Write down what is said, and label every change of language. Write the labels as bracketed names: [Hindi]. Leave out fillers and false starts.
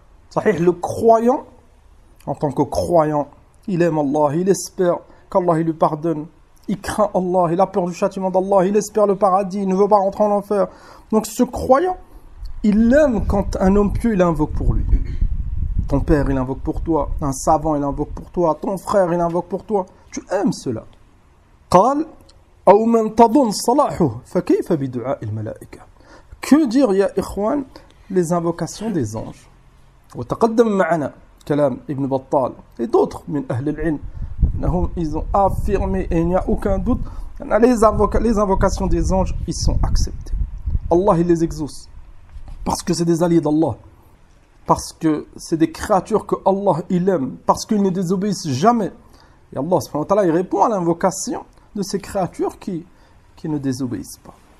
[French] Sahih, le croyant, en tant que croyant, il aime Allah, il espère qu'Allah il lui pardonne, il craint Allah, il a peur du châtiment d'Allah, il espère le paradis, il ne veut pas rentrer en enfer. Donc ce croyant, il aime quand un homme pieux, il invoque pour lui. Ton père, il invoque pour toi. Un savant, il invoque pour toi. Ton frère, il invoque pour toi. Tu aimes cela. [Arabic] قال أو من تظن صلاحه فكيف بدعاء الملائكة. [French] Que dire, [Arabic] ya ikhwan, [French] les invocations des anges. [Arabic] وتقدم معنا كلام ابن بطال [French] et d'autres [Arabic] من أهل العلم. [French] Ils ont affirmé, et il n'y a aucun doute, les invocations des anges, ils sont acceptés. Allah, il les exauce. Parce que c'est des alliés d'Allah. Parce que c'est des créatures que Allah, il aime. Parce qu'ils ne désobéissent jamais. Et Allah, subhanahu wa ta'ala, il répond à l'invocation de ces créatures qui ne désobéissent pas.